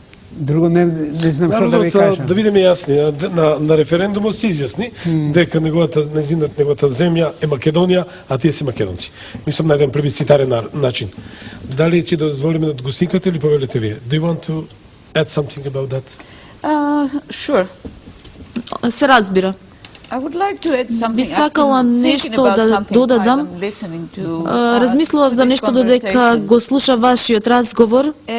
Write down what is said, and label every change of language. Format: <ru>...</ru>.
<mk>Друго не знам што да ви кажам. Да видиме јасни, на референдумот се изјасни дека неговата земја е Македонија, а тие се македонци. Мислам на еден плебисцитарен начин. Дали ќе дозволиме да гостинкате или повелите вие?</mk> <en>Do you want to add something about that? Sure.</en> <mk>Се разбира.</mk> <en>I would like to add something.</en> <mk>Би сакала нешто да додадам. Размислував за нешто додека го слуша вашиот разговор.</mk>